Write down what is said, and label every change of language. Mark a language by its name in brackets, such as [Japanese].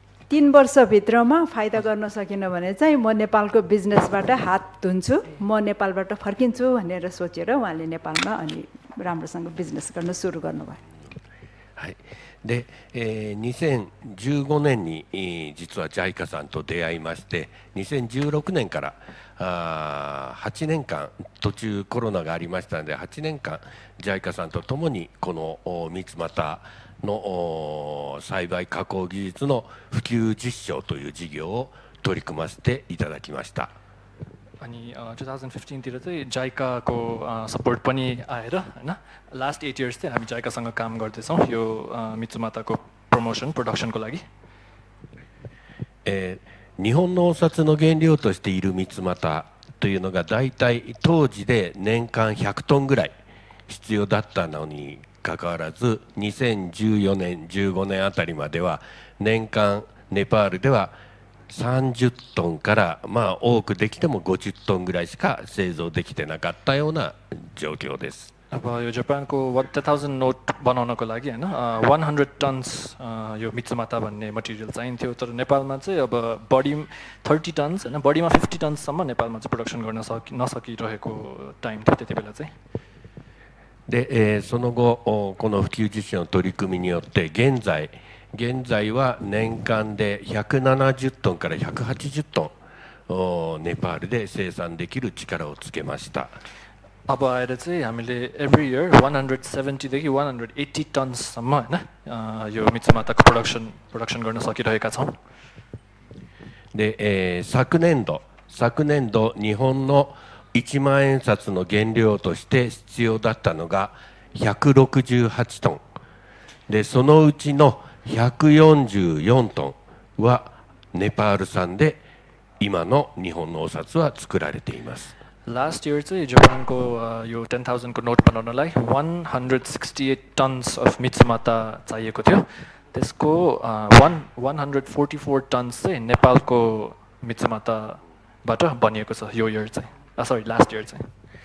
[Nepali] 3 वर्षभित्रमा फाइदा गर्न सकिन भने चाहिँ म नेपालको बिजनेसबाट हात धुन्छु, म नेपालबाट फर्किन्छु भनेर सोचेर उहाँले नेपालमा अनि राम्रोसँग बिजनेस गर्न सुरु गर्नुभयो। [Japanese] はい。で、2015年に実は JICA さんと出会いまして、2016年から8年間、途中コロナがありましたので8年間 JICA さんと共にこの三つ股の栽培加工技術の普及実証という事業を取り組ませていただきました。 [Nepali] अनि 2015 तिर चाहिँ जाइकाको सपोर्ट पनि आएर हैन, लास्ट 8 इयर्स चाहिँ हामी जाइकासँग काम गर्दैछौँ यो मिचुमाताको प्रमोसन प्रोडक्सनको लागि। [Japanese] 日本のお札の原料としている三つ股というのがだいたい当時で年間100トンぐらい必要だったのにかかわらず、2014年15年あたりまでは年間ネパールでは30トンからまあ多くできても50トンぐらいしか製造できてなかったような状況です。 [Nepali] अब यो जापानको 1000 नोट बनाउनको लागि हैन 100 टन्स यो मिचुमाता भन्ने मटेरियल चाहिन्थ्यो, तर नेपालमा चाहिँ अब बडी 30 टन्स हैन, बडीमा 50 टन्ससम्म नेपालमा चाहिँ प्रोडक्सन गर्न नसकिरहेको टाइम थियो त्यति बेला चाहिँ। [Japanese] で、その後この普及実証の取り組みによって現在は年間で170トンから180トンネパールで生産できる力をつけました。 [Nepali] अब आएर चाहिँ हामीले एभ्री इयर 170 देखि 180 टन्ससम्म होइन यो मिचुमाताको प्रोडक्सन गर्न सकिरहेका छौँ। [Japanese] で、昨年度日本の1万円札の原料として必要だったのが168トンで、そのうちの144トンはネパール産で今の日本のお札は作られています。 [Nepali] लास्ट इयर चाहिँ जापानको यो 10,000 को नोट बनाउनलाई 168 टन्स अफ मिचुमाता चाहिएको थियो। त्यसको 144 टन्स चाहिँ नेपालको मिचुमाताबाट बनिएको छ यो इयर चाहिँ, सरी लास्ट इयर चाहिँ।